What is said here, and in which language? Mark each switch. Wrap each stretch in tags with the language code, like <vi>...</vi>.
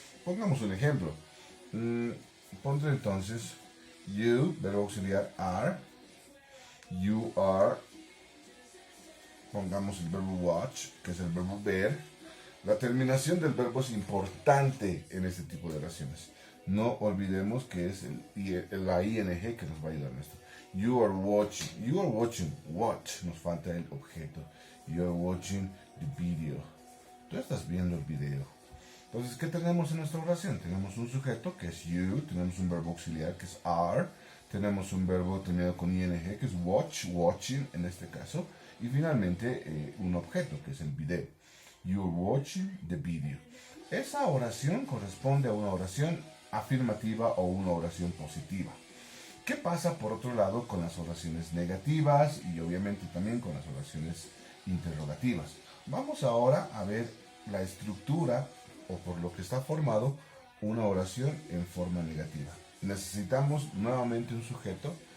<es>Pongamos un ejemplo. Pondré entonces you, verbo auxiliar are, you are, pongamos el verbo watch, que es el verbo ver. La terminación del verbo es importante en este tipo de oraciones. No olvidemos que es la ing que nos va a ayudar en esto.</es> <en>You are watching, watch,</en> <es>nos falta el objeto.</es> <en>You are watching the video.</en> <es>Tú estás viendo el video. Entonces, ¿qué tenemos en nuestra oración? Tenemos un sujeto que es you, tenemos un verbo auxiliar que es are, tenemos un verbo terminado con ing que es watch, watching en este caso, y finalmente un objeto que es el video.</es> <en>You are watching the video.</en> <es>Esa oración corresponde a una oración afirmativa o una oración positiva. ¿Qué pasa por otro lado con las oraciones negativas y obviamente también con las oraciones interrogativas? Vamos ahora a ver la estructura o por lo que está formado una oración en forma negativa. Necesitamos nuevamente un sujeto,</es>